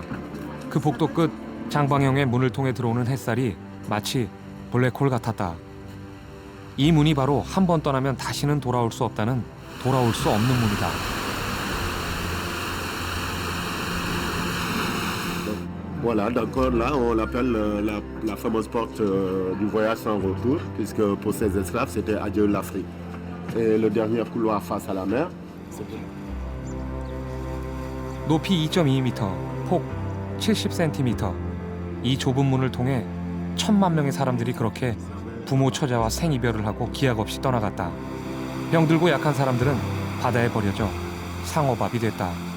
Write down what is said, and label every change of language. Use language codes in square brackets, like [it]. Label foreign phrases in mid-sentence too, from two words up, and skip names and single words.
[ko] 그 복도 끝 장방형의 문을 통해 들어오는 햇살이 마치 블랙홀 같았다. 이 문이 바로 한 번 떠나면 다시는 돌아올 수 없다는 돌아올 수 없는 문이다. [fr] Voilà, d'accord, là on l'appelle la fameuse porte du voyage sans retour, puisque pour ces esclaves c'était adieu l'Afrique. Et le dernier couloir face à la mer, c'était [ko] 높이 2.2m, 폭 70cm. 이 좁은 문을 통해 1,000만 명의 사람들이 그렇게 부모 처자와 생이별을 하고 기약 없이 떠나갔다. 병들고 약한 사람들은 바다에 버려져 상어밥이 됐다.